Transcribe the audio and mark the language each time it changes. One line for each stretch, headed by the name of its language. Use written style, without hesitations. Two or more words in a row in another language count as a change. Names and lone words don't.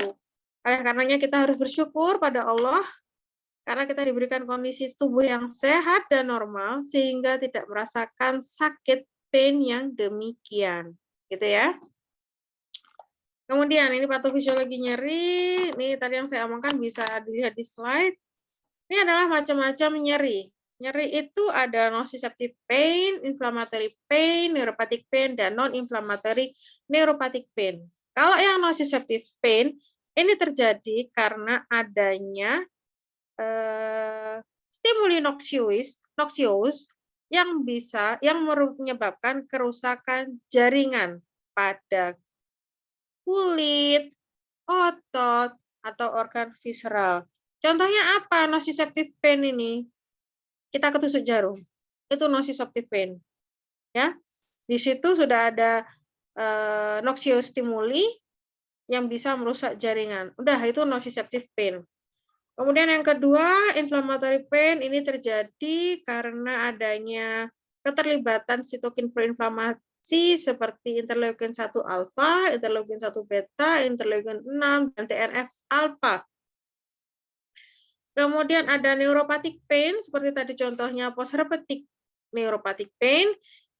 Indonesian: Oleh karenanya kita harus bersyukur pada Allah karena kita diberikan kondisi tubuh yang sehat dan normal sehingga tidak merasakan sakit pain yang demikian. Gitu ya. Kemudian ini patofisiologi nyeri, ini tadi yang saya omongkan bisa dilihat di slide. Ini adalah macam-macam nyeri. Nyeri itu ada
English: nociceptive pain, inflammatory pain, neuropathic pain,
Indonesian: dan
English: non-inflammatory neuropathic pain.
Indonesian: Kalau yang
English: nociceptive pain,
Indonesian: ini terjadi karena adanya
English: stimuli noxious
Indonesian: yang menyebabkan kerusakan jaringan pada kulit, otot, atau organ visceral. Contohnya apa
English: nociceptive pain
Indonesian: ini? Kita ketusuk jarum. Itu
English: nociceptive pain.
Indonesian: Ya. Di situ sudah ada
English: noxious stimuli
Indonesian: yang bisa merusak jaringan. Udah, itu
English: nociceptive pain.
Indonesian: Kemudian yang kedua,
English: inflammatory pain
Indonesian: ini terjadi karena adanya keterlibatan sitokin proinflamasi seperti interleukin 1 alfa, interleukin 1 beta, interleukin 6, dan TNF alfa. Kemudian ada
English: neuropathic pain,
Indonesian: seperti tadi contohnya
English: post-herpetic neuropathic pain.